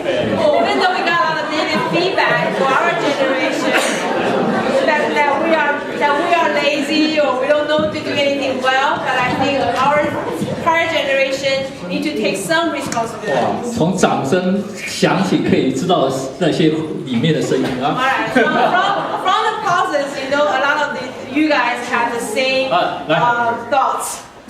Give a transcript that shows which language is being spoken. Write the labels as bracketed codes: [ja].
[en] Even though we got a lot of negative feedback for our generation that we are lazy or we don't know to do anything well, but I think our prior generation need to take some responsibility. [zh] 从掌声响起可以知道那些里面的声音啊。 [en] Alright, from the process, a lot of you guys have the same thoughts.